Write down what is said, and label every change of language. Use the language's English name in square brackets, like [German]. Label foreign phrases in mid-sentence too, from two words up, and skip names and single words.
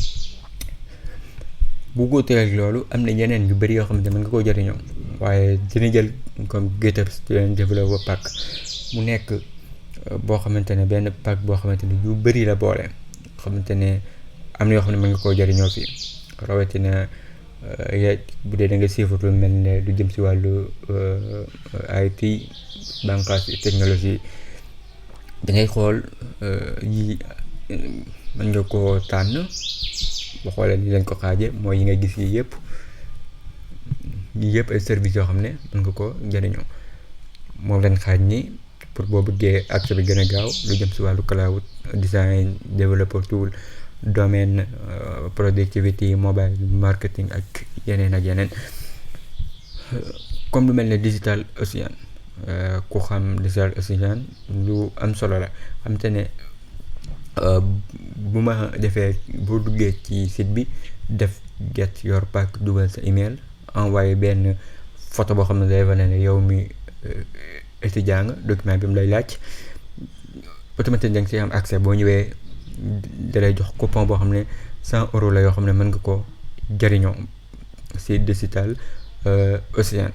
[Wolof] bu góoteeg loolu am na yeneen yu bëri yoo xamante ne mën nga koo jëriñoo, waaye dina jël comme GitHub Student Developer Pack mu nekk boo xamante ne benn pack boo xamante ne yu bëri la boole, xamante ne am na yoo xam ne mën nga koo jëriñoo fii rawatina bu dee da nga siifut lu mel ne lu jëm si wàllu IT bànqaas technologie da ngay xool yi mën nga koo tànn. boo xoolee ni lañ ko xaaje mooy yi nga gis yi yëpp ay services yoo xam ne mën nga ko jëriñoo. moom lañ xaaj ni pour boo bëggee accès bi gën a gaaw lu jëm si wàllu [English] cloud design, developer tool, domaine, productivity, mobile marketing [Wolof] ak yeneen comme lu mel ne Digital Ocean. ku xam Digital Ocean lu am solo la, xam te ne bu ma defee boo duggee ci site bi def [English] get your pack, [Wolof] dugal sa email, envoyé benn photo boo xam ne day wane ne yow mi étudiant nga, document bi mu lay laaj automatiquement da nga si am accès. boo ñëwee dalay jox coupon boo xam ne €100 la yoo xam ne mën nga ko jëriñoo si Digital Ocean.